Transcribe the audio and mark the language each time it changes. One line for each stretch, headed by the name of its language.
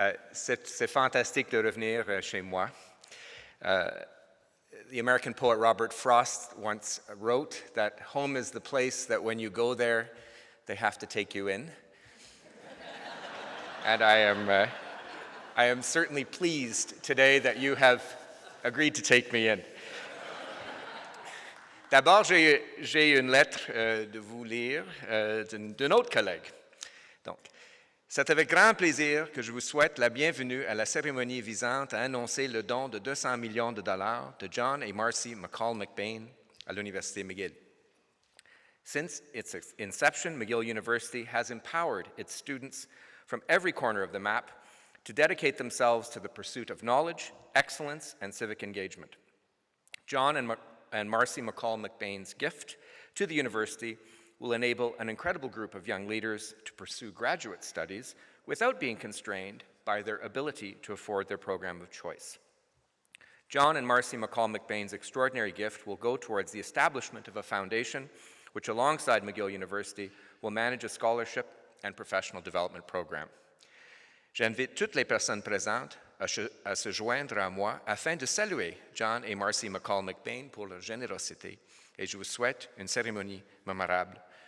French: C'est fantastique de revenir chez moi.
English: The American poet Robert Frost once wrote that home is the place that when you go there, they have to take you in. And I am certainly pleased today that you have agreed to take me in.
French: D'abord, j'ai une lettre de vous lire d'un autre collègue. Donc, c'est avec grand plaisir que je vous souhaite la bienvenue à la cérémonie visant à annoncer le don de $200 millions de John et Marcy McBain à l'Université McGill.
English: Since its inception, McGill University has empowered its students from every corner of the map to dedicate themselves to the pursuit of knowledge, excellence, and civic engagement. John and Marcy McBain's gift to the university will enable an incredible group of young leaders to pursue graduate studies without being constrained by their ability to afford their program of choice. John and Marcy McBain's extraordinary gift will go towards the establishment of a foundation which, alongside McGill University, will manage a scholarship and professional development program.
French: J'invite toutes les personnes présentes à se joindre à moi afin de saluer John et Marcy McBain pour leur générosité, et je vous souhaite une cérémonie mémorable.